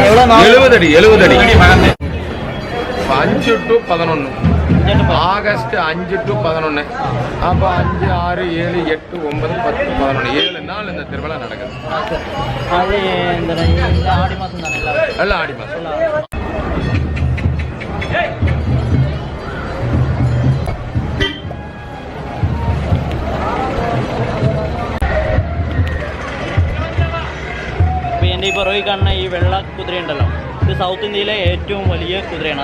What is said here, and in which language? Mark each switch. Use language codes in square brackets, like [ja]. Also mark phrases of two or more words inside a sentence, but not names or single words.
[ml] 70 അടി 5 to 11 ആഗസ്റ്റ് 5 to 11 അപ്പോൾ 5, 6, 7, 8, 9, 10, 11 7 [ta] நாள் இந்த திருவிழா நடக்குது. அது இந்த ஆடி மாதம் தானே? எல்லாம் ஆடி மாதம். [ml] എൻ്റെ ഈ പുറകിൽ കാണുന്ന ഈ വെള്ള കുതിരയുണ്ടല്ലോ, ഇത് സൗത്ത് ഇന്ത്യയിലെ ഏറ്റവും വലിയ കുതിരയാണ്.